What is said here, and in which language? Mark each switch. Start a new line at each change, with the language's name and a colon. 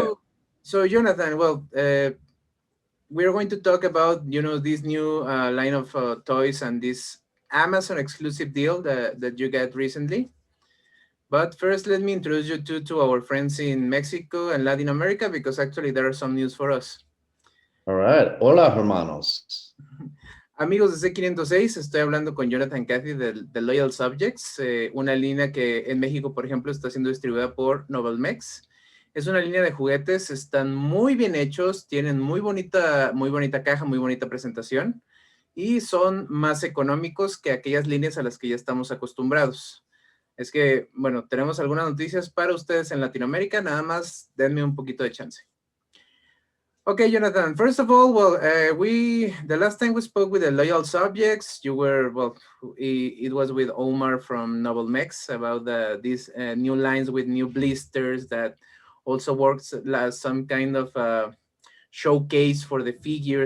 English: So, so Jonathan, well, we're going to talk about this new line of toys and this Amazon exclusive deal that you got recently. But first, let me introduce you to our friends in Mexico and Latin America because actually there are some news for us. All right.
Spanish: Hola, hermanos. Amigos de C506, estoy hablando con Jonathan Cathy de Loyal Subjects, una línea que en México, por ejemplo, está siendo distribuida por Novelmex. Es una línea de juguetes, están muy bien hechos, tienen muy bonita caja, muy bonita presentación y son más económicos que aquellas líneas a las que ya estamos acostumbrados. Es que, bueno, tenemos algunas noticias para ustedes en Latinoamérica, nada más denme un poquito de chance.
English: Okay, Jonathan. First of all, well, the last time we spoke with the Loyal Subjects, you were it was with Omar from Novelmex about these new lines with new blisters that also works as some kind of showcase for the figure.